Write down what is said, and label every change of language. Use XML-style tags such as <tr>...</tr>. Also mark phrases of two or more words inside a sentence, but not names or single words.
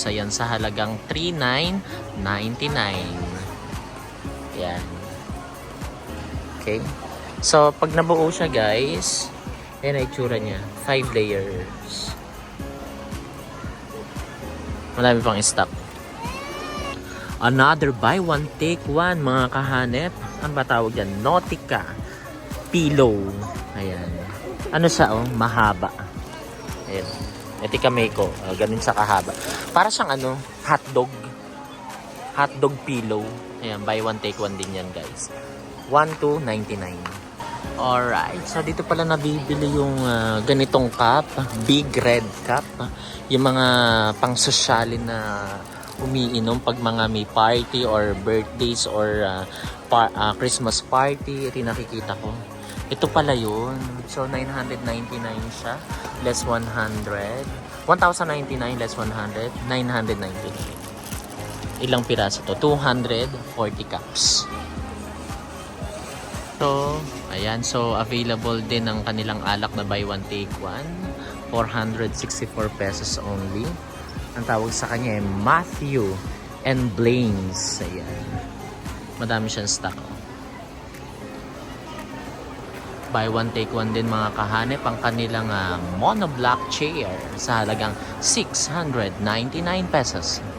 <tl>Ayan sa halagang 3,999. Yan. Okay. So, pag nabuo siya guys, yan ay itsura niya. 5 layers. Marami pang stock.</tl> <en>Another buy one take one</en> <tl>mga kahanep. Ang ba tawag yan? Nautica pillow. Ayan. Ano siya oh? Mahaba. Ayan. Nautica Meiko. Ganun siya kahaba. Para siyang hotdog.</tl> <en>Hotdog pillow. Ayan. Buy one take one</en> <tl>din yan</tl> <en>guys.</en> <tl>1,299. Alright. So dito pala nabibili yung ganitong cup.</tl> <en>Big red cup.</en> <tl>Yung mga pang sosyalin na umiinom pag mga may</tl> <en>party or birthdays or Christmas party.</en> <tl>Ito yung nakikita ko. Ito pala yun. So, 999 siya. Less 100. 1,099 less 100. 999. Ilang piraso to? 240 cups. So, ayan. So, available din ang kanilang alak na</tl> <en>buy one take one. 464 pesos only.</en> <tl>Ang tawag sa kanya ay Matthew and Blaine's. Ayan. Madami siyang stock.</tl> <en>Buy one take one</en> <tl>din mga kahanep ang kanilang</tl> <en>monoblock chair</en> <tl>sa halagang 699 pesos.</tl>